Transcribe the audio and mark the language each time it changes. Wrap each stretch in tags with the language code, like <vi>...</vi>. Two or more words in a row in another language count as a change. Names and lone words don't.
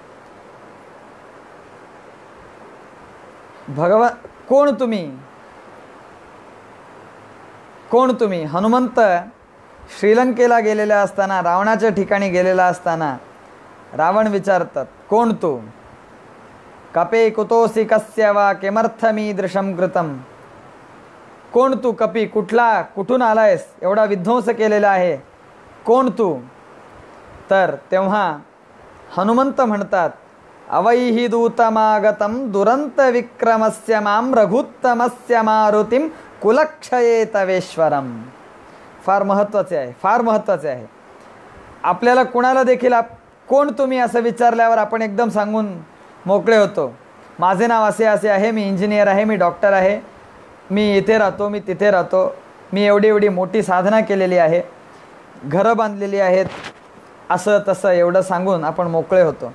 <mr>कोण तुम्ही? हनुमंत श्रीलंकेला गेलेला असताना, रावणाच्या ठिकाणी गेलेला असताना रावण विचारतात, कोण तू?</mr> <sa>कपे कुतोसी कस्य वा किमर्थमीदृशं कृतं.</sa> <mr>कोण तू कपी? कुठून आलायस? एवढा विध्वंस केलेला आहे, कोण तू? तर तेव्हा हनुमंत म्हणतात,</mr> <sa>अवैहि दूतमागतं दुरंत विक्रमस्य मां रघुत्तमस्य मारुतिं कुलक्षये तवेश्वरम.</sa> <mr>फार महत्त्वाचे आहे, फार महत्त्वाचे आहे. आपल्याला कुणाला देखील कोण तुम्ही असं विचारल्यावर आपण एकदम सांगून मोकळे होतो. माझे नाव असे असे आहे, मी इंजिनियर आहे, मी डॉक्टर आहे, मी इथे राहतो, मी तिथे राहतो, मी एवढी मोठी साधना केलेली आहे, घरं बांधलेली आहेत, असं तसं एवढं सांगून आपण मोकळे होतो.</mr>